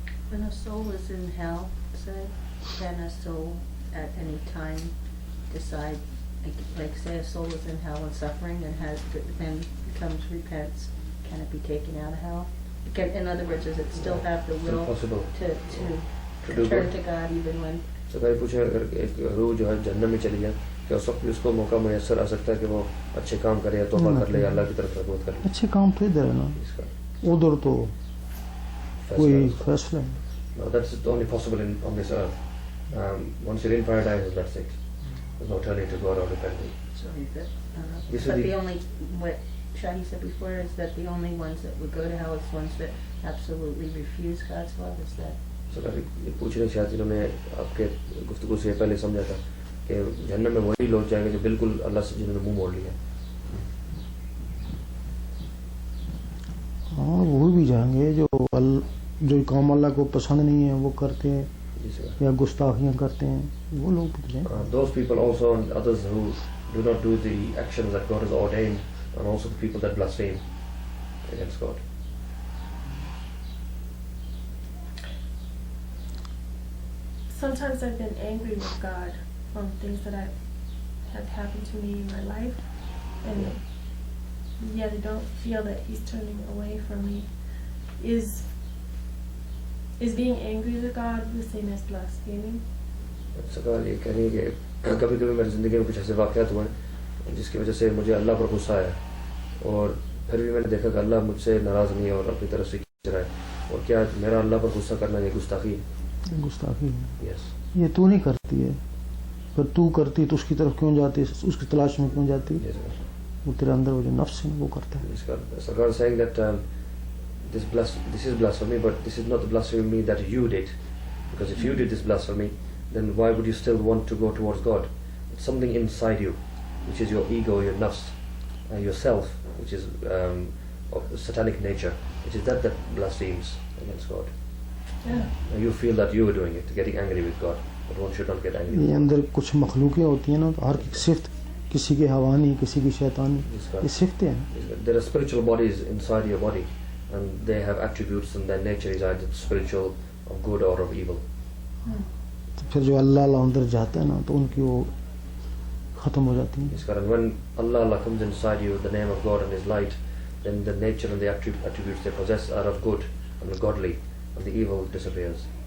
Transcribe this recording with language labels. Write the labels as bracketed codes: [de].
[en] When a soul is in hell, say, can a soul at any time decide, like say a soul is in hell and suffering and then repents, can it be taken out of hell? In other words, does it still have the will to turn to God even when? [hi] So कहीं पूछे अगर एक रूह जो है जहन्नम में चली जाए, क्या उस वक्त उसको मौका मुयस्सर आ सकता है कि वो अच्छे काम करे या तौबा कर ले या अल्लाह की तरफ रगबत कर ले? अच्छे काम तो इधर है ना, उधर तो कोई फैसला है. [en] No, that's only possible on this earth. Once you're in paradise, that's it. There's no turning to God or repenting. So This But is the the, only, what Shahi said before is that the only ones that would go to hell is ones that absolutely refuse God's love, is that? [hi] सरकार ये पूछने शायद इन्होंने आपके गुफ्तगू से पहले समझा था कि जन्नत में वही लोग जाएंगे जो बिल्कुल अल्लाह से जिन्होंने मुंह मोड़ लिया. हाँ वो भी जाएंगे जो काम अल्लाह को पसंद नहीं है वो करते हैं जी सर. या गुस्ताखियाँ करते हैं वो लोग भी जाएंगे. [en] Those people also and others who do not do the actions that God has ordained, and also the people that blaspheme against God. Sometimes I've been angry with God on things that have happened to me in my life, and yet I don't feel that He's turning away from me. Is being angry with God the same as blaspheming? [hi] सरकार ये कह रही है कि कभी कभी मेरी ज़िंदगी में कुछ ऐसे वाक़यात हुए हैं जिसकी वजह से मुझे अल्लाह पर गुस्सा आया, और फिर भी मैंने देखा कि अल्लाह मुझसे नाराज़ नहीं है और अपनी तरफ से खींच रहा है. और क्या मेरा अल्लाह पर गुस्सा करना ये गुस्ताखी है? गुस्ताखी है. [en] Yes. [hi] ये तू नहीं करती है, पर तू करती तो उसकी तरफ क्यों जाती, उसकी तलाश में क्यों जाती? [en] Yes sir. [hi] वो तेरे अंदर वो जो नफ्स है वो करता है. [en] सरकार saying that this is blasphemy, but this is not the blasphemy that you did, because if you did this blasphemy, then why would you still want to go towards God? It's something inside you, which is your ego, your nafs, yourself, which is of satanic nature, which is that blasphemes against God. Yeah. And you feel that you were doing it, getting angry with God, but one should not get angry with [hi] ये [en] God. [hi] अंदर कुछ मखलूक़ें होती हैं ना, तो हर सिफ्त किसी के हवानी किसी की शैतानी, ये सिफ्तें हैं. [en] There are spiritual bodies inside your body, and they have attributes, and their nature is either spiritual, of good or of evil. [hi] तो फिर जो अल्लाह अंदर जाता है ना तो उनकी वो ख़त्म हो जाती है. [en] Yes, Karan. When Allah comes inside you, the name of God and His light, then the nature and the attributes they possess are of good and godly, and the evil disappears.